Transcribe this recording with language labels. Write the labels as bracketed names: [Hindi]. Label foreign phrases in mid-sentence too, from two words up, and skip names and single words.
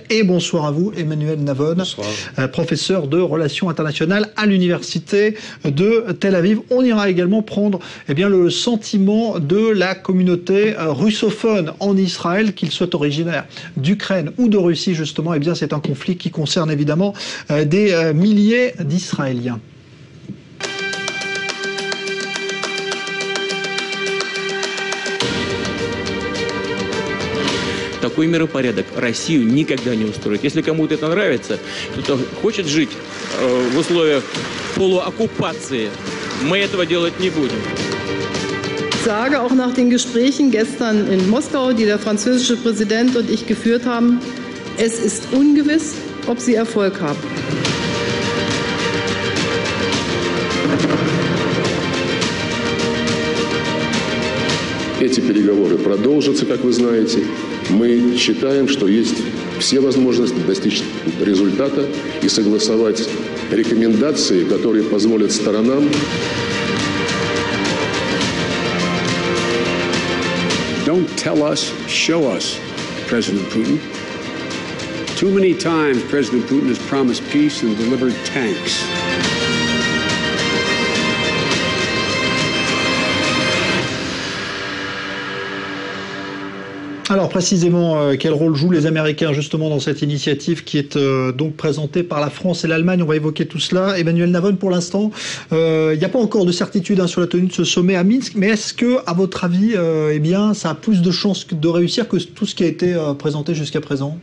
[French] Et bonsoir à vous Emmanuel Navon, professeur de relations internationales à l'université de Tel Aviv. On ira également prendre le sentiment de la communauté russophone en Israël, qu'il soit originaire d'Ukraine ou de Russie justement. C'est un conflit qui concerne évidemment des milliers d'Israéliens. [Russian] Такой миропорядок Россию никогда не устроит. Если кому-то это нравится, кто-то хочет жить в условиях полуоккупации, мы этого делать не будем. [German] Ich sage auch nach den Gesprächen gestern in Moskau, die der französische Präsident und ich geführt haben, es ist ungewiss, ob sie Erfolg haben. [Russian] Эти переговоры продолжатся, как вы знаете. Мы считаем, что есть все возможности достичь результата и согласовать рекомендации, которые позволят сторонам. [English] Don't tell us, show us, President Putin. Too many times President Putin has promised peace and delivered tanks. [French] Alors précisément, quel rôle jouent les Américains justement dans cette initiative qui est donc présentée par la France et l'Allemagne? On va évoquer tout cela. Emmanuel Navon, pour l'instant, il n'y a pas encore de certitude sur la tenue de ce sommet à Minsk, mais est-ce que, à votre avis, ça a plus de chances de réussir que tout ce qui a été présenté jusqu'à présent?